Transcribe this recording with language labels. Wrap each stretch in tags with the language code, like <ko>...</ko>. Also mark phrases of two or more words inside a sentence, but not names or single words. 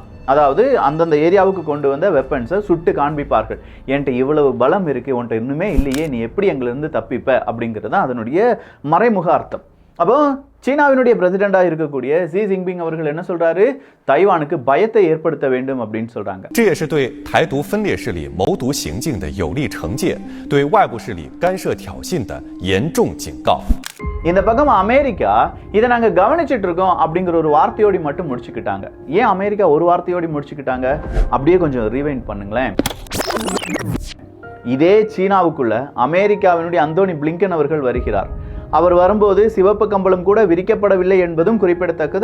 <ta>அதாவது அந்தந்த ஏரியாவுக்கு கொண்டு வந்த வெப்பன்ஸை சுட்டு காண்பிப்பார்கள். என்கிட்ட இவ்வளவு பலம் இருக்கு, உன்கிட்ட இன்னுமே இல்லையே, நீ எப்படி எங்களிருந்து தப்பிப்ப அப்படிங்கிறது தான் அதனுடைய மறைமுக அர்த்தம். அப்போ சீனாவினுடைய பிரசிடெண்டா இருக்கக்கூடிய ஜி ஜின்பிங் அவர்கள் என்ன சொல்றாரு, தைவானுக்கு பயத்தை ஏற்படுத்த வேண்டும் அப்படின்னு சொல்றாங்க.</ta> <zh>这也是对台独分裂势力谋独行径的有力惩戒，对外部势力干涉挑衅的严重警告。</zh> <ta>இந்த பக்கம் அமெரிக்கா இதை நாங்க கவனிச்சிட்டு இருக்கோம் அப்படிங்கிற ஒரு வார்த்தையோடு மட்டும் முடிச்சுக்கிட்டாங்க. ஏன் அமெரிக்கா ஒரு வார்த்தையோடு முடிச்சுக்கிட்டாங்க? அப்படியே கொஞ்சம் ரீவைண்ட் பண்ணுங்களேன். இதே சீனாவுக்குள்ள அமெரிக்காவினுடைய அந்தோனி பிளிங்கன் அவர்கள் வருகிறார். அவர் வரும்போது சிவப்பு கம்பளம் கூட விரிக்கப்படவில்லை என்பதும் குறிப்பிடத்தக்கது.</ta>